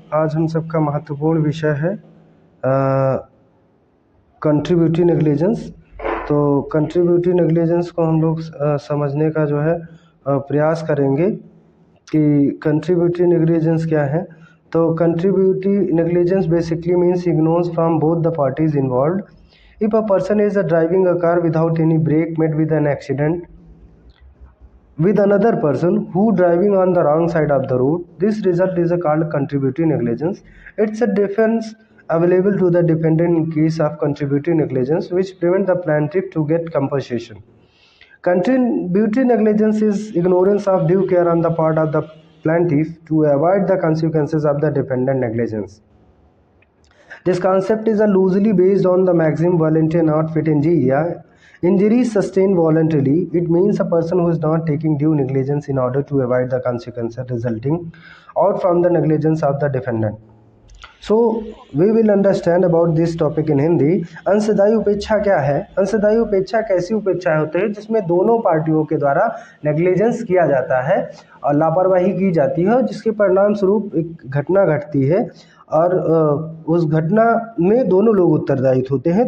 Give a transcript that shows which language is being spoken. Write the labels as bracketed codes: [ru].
[hi] आज हम सबका महत्वपूर्ण विषय है कंट्रीब्यूटरी नेग्लिजेंस। तो कंट्रीब्यूटरी नेग्लिजेंस को हम लोग समझने का जो है प्रयास करेंगे कि कंट्रीब्यूटरी नेग्लिजेंस क्या है। [en] तो contributory negligence basically means ignores from both the parties involved. If a person is driving a car without any brake met with an accident with another person who driving on the wrong side of the road, this result is called contributory negligence. It's a defense available to the defendant in case of contributory negligence which prevent the plaintiff to get compensation. Contributory negligence is ignorance of due care on the part of the plaintiff to avoid the consequences of the defendant negligence. This concept is loosely based on the maxim voluntaria not fit injuria. Injuries sustained voluntarily, it means a person who is not taking due negligence in order to avoid the consequences resulting out from the negligence of the defendant. So we will understand about this topic in Hindi. [hi] अंशदायी उपेक्षा क्या है? अंशदायी उपेक्षा कैसी उपेक्षा होती है जिसमें दोनों पार्टियों के द्वारा नेग्लिजेंस किया जाता है और लापरवाही की जाती है, जिसके परिणाम स्वरूप एक घटना घटती है और उस घटना में दोनों लोग उत्तरदायी होते हैं।